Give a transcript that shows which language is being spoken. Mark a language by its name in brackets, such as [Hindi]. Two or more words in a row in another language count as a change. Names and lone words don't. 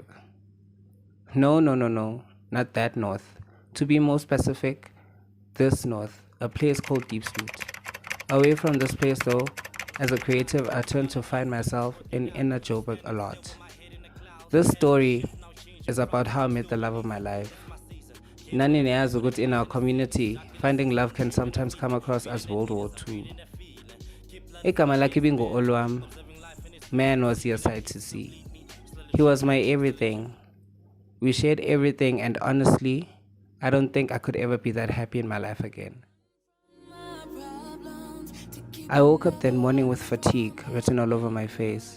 [English] No, no, no, no, not that north. To be more specific, this north, a place called Deep Street. Away from this place though, as a creative, I turned to find myself in inner Joburg a lot. This story is about how I met the love of my life. [Zulu] Nani neyazi ukuthi [English] in our community, finding love can sometimes come across as World War II. [Zulu] Igama lakhe ibingu Olwami. [English] Man was your sight to see. He was my everything. We shared everything, and honestly, I don't think I could ever be that happy in my life again. I woke up that morning with fatigue written all over my face.